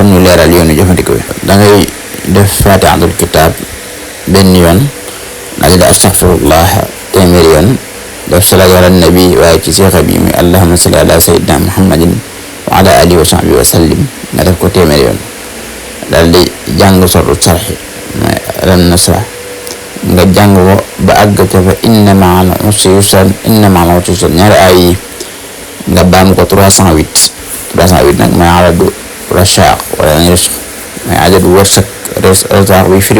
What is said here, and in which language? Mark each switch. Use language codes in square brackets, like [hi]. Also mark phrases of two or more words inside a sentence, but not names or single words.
[wo] ñu leeral yoonu jëfandikoo bi da ngay def [ar] فاتحة الكتاب [wo] benn yoon na di astaghfirullah téeméeri yoon def [ar] صلاة على النبي [wo] waaye ci seexa bi muy [ar] اللهم صل على سيدنا محمد وعلى آله و صحبه وسلم [wo] nga def ko téeméeri yoon daal di jàng sortu sarxi mooy [ar] ألم نشرح [wo] nga jàng ko ba àgg ca fa [ar] إن مع العسر [wo] yusran ñaari ay yi nga baam ko 308 nag mooy [ar] عدد رشق ولا رزق [wo] mooy adadu wërsëg rashaq bi firi